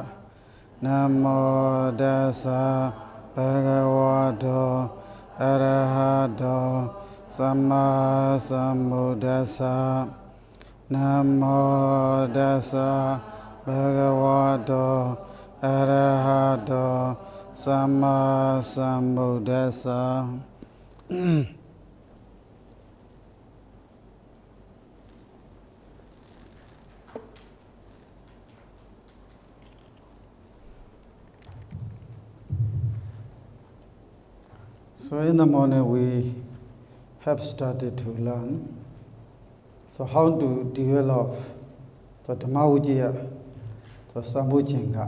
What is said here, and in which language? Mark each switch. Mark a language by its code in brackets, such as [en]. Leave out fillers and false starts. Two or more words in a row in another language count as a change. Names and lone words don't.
[pi] Namo tassa bhagavato arahato samma sambuddhassa. Namo tassa bhagavato arahato samma sambuddhassa. [en] So in the morning we have started to learn how to develop the Dhammavijaya, the Sambhujjhanga.